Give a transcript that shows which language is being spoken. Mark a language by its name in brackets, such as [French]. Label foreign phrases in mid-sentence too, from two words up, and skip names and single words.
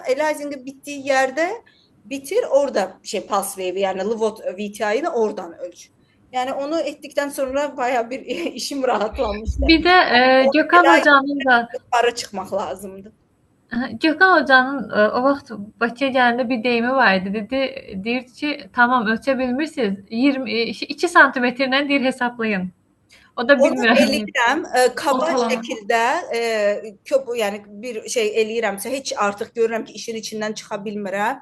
[Turkish] Elizing'in bittiği yerde bitir. Orada [English] pulse wave'i, [Turkish] yani VTI'yi de oradan ölç. Yani onu ettikten sonra bayağı bir işim rahatlanmıştı. Bir de Gökhan hocanın da para çıkmak lazımdı. [Azerbaijani] Gökhan hocanın o vaxt Bakıya gələndə bir deyimi var idi. Deyir ki, tamam ölçə bilmirsiniz, 2 santimetrlə deyir hesablayın. O da bilmirəm. Onu eləyirəm, kaba şəkildə, yəni bir şey eləyirəmsə, heç artıq görürəm ki, işin içindən çıxa bilmirəm.